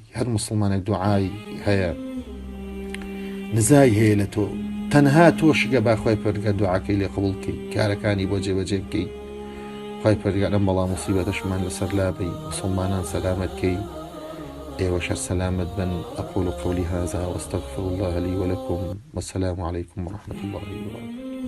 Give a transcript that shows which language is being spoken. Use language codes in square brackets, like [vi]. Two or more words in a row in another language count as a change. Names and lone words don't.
[ckb] هەر مسلمانێک دوعای هەیە نزای هەیە لە تۆ تەنها تۆشگە با خوای پەروەردگار دوعاکەی لێ قبوڵکەی کارەکانی بۆ جێبەجێ بکەی. خوای پەروەردگار ئەم بەڵام موسیبەتەشمان لەسەر لابەی مسلمانان سەلامەتکەی ئێوەش سەلامت بن. [ar] أقول قولي هذا وأستغفر الله لي ولكم والسلام عليكم ورحمة الله وبركاته.